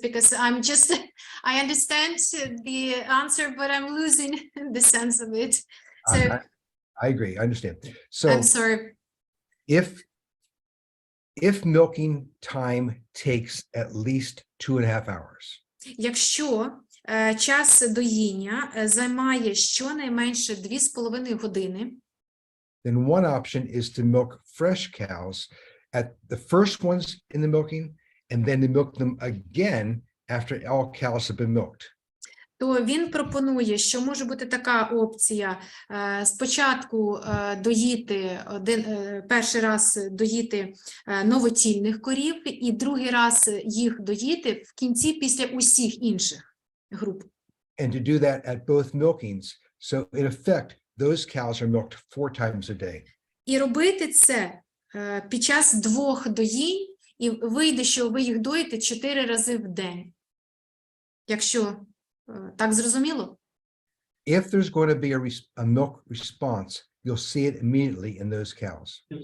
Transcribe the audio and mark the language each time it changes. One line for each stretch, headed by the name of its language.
English: Because I understand the answer, but I'm losing the sense of it. So I agree, I understand. So I'm sorry. if milking time takes at least 2.5 hours,
Ukrainian: Якщо час доїння займає щонайменше 2,5 години,
English: then one option is to milk fresh cows at the first ones in the milking, and then to milk them again after all cows have been milked.
Ukrainian: то він пропонує, що може бути така опція: спочатку доїти перший раз доїти новотільних корів, і другий раз їх доїти в кінці після усіх інших груп.
English: And to do that at both milkings, so in effect, those cows are milked 4 times a day.
Ukrainian: І робити це під час 2 доїнь, і вийде, що ви їх доїте 4 рази в день. Якщо так зрозуміло?
English: If there's going to be a milk response, you'll see it immediately in those cows.